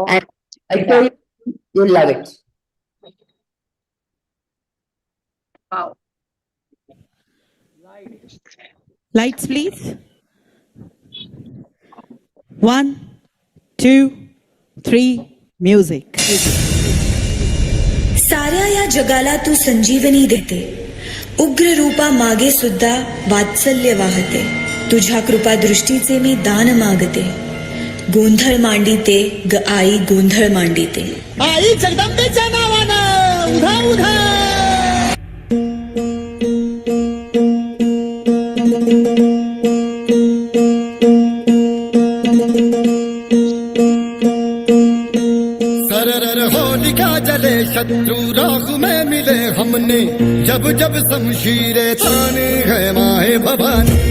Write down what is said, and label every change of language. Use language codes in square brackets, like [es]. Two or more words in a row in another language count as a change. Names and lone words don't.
[en] And I told you, you'll love it. Wow. Lights, please. 1, 2, 3, music. [mr] साऱ्या या जगाला तू संजीवनी देते, उग्र रूपा मागे सुद्धा वात्सल्य वाहते. तुझ्या कृपा दृष्टीचे मी दान मागते, गोंधळ मांडिते ग आई गोंधळ मांडिते. आई जगदंबेच्या नावानं उधा उधा. [hi] सरर होलिका जले शत्रु राह में मिले हमने, जब जब शमशीरें ताने है माए भवानी.